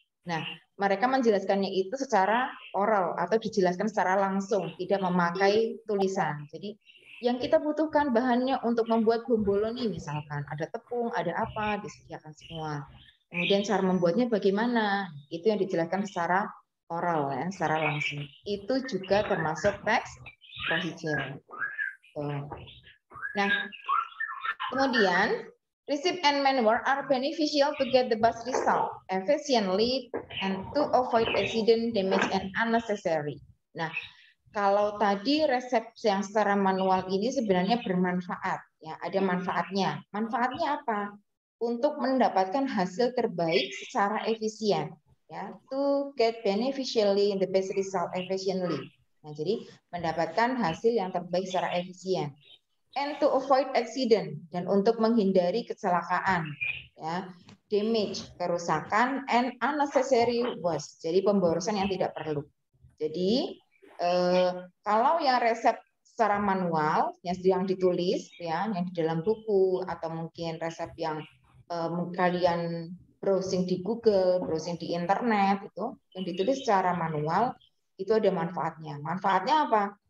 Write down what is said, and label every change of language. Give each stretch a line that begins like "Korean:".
Indonesian: Nah, mereka menjelaskannya itu secara oral atau dijelaskan secara langsung, tidak memakai tulisan. Jadi yang kita butuhkan bahannya untuk membuat bomboloni misalkan, ada tepung, ada apa, disediakan semua. Kemudian cara membuatnya bagaimana, itu yang dijelaskan secara oral ya, secara langsung. Itu juga termasuk text procedure. Nah, kemudian
English: receipt and manual are beneficial to get the best result efficiently and to avoid accident, damage, and unnecessary.
Indonesian: Nah, kalau tadi resep yang secara manual ini sebenarnya bermanfaat, ya ada manfaatnya. Manfaatnya apa? Untuk mendapatkan hasil terbaik secara efisien, ya.
English: To get beneficially the best result efficiently.
Indonesian: Nah, jadi mendapatkan hasil yang terbaik secara efisien.
English: And to avoid accident,
Indonesian: dan untuk menghindari kecelakaan, ya,
English: damage,
Indonesian: kerusakan,
English: and unnecessary waste,
Indonesian: jadi pemborosan yang tidak perlu. Jadi kalau yang resep secara manual yang ditulis ya, yang di dalam buku atau mungkin resep yang kalian browsing di Google, browsing di internet itu yang ditulis secara manual itu ada manfaatnya. Manfaatnya apa?